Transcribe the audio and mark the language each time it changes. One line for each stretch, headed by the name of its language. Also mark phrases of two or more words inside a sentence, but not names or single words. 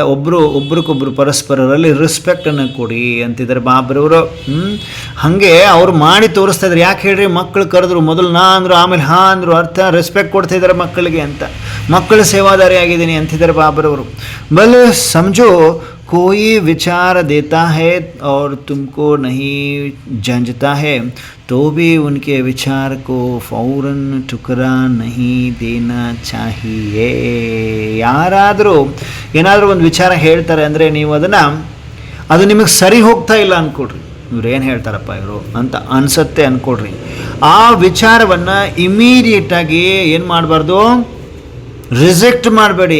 Kannada: ಒಬ್ರಿಗೊಬ್ರು ಪರಸ್ಪರರಲ್ಲಿ ರೆಸ್ಪೆಕ್ಟನ್ನು ಕೊಡಿ ಅಂತಿದ್ದಾರೆ ಬಾಬ್ರವರು. ಹಾಗೆ ಅವ್ರು ಮಾಡಿ ತೋರಿಸ್ತಾ ಇದ್ದಾರೆ. ಯಾಕೆ ಹೇಳ್ರಿ, ಮಕ್ಕಳು ಕರೆದ್ರು, ಮೊದಲು ನಾ ಅಂದರು, ಆಮೇಲೆ ಹಾ ಅಂದರು, ಅರ್ಥ ರೆಸ್ಪೆಕ್ಟ್ ಕೊಡ್ತಾ ಇದ್ದಾರೆ ಮಕ್ಕಳಿಗೆ ಅಂತ. ಮಕ್ಕಳ ಸೇವಾದಾರಿ ಆಗಿದ್ದೀನಿ ಅಂತಿದ್ದಾರೆ ಬಾಬ್ರವರು.
Hindi: ಬಲ್ ಸಮझो कोई विचार देता है और तुमको नहीं जंजता है तो भी उनके विचार को फौरन ठुकरा नहीं देना चाहिए.
Kannada: ಯಾರಾದರೂ ಏನಾದರೂ ಒಂದು ವಿಚಾರ ಹೇಳ್ತಾರೆ ಅಂದರೆ ನೀವು ಅದು ನಿಮಗೆ ಸರಿ ಹೋಗ್ತಾ ಇಲ್ಲ ಅಂದ್ಕೊಡ್ರಿ, ಇವ್ರೇನು ಹೇಳ್ತಾರಪ್ಪ ಇವರು ಅಂತ ಅನಿಸುತ್ತೆ ಅಂದ್ಕೊಡ್ರಿ. ಆ ವಿಚಾರವನ್ನು ಇಮಿಡಿಯೇಟಾಗಿ ಏನು ಮಾಡಬಾರ್ದು, ರಿಜೆಕ್ಟ್ ಮಾಡಬೇಡಿ.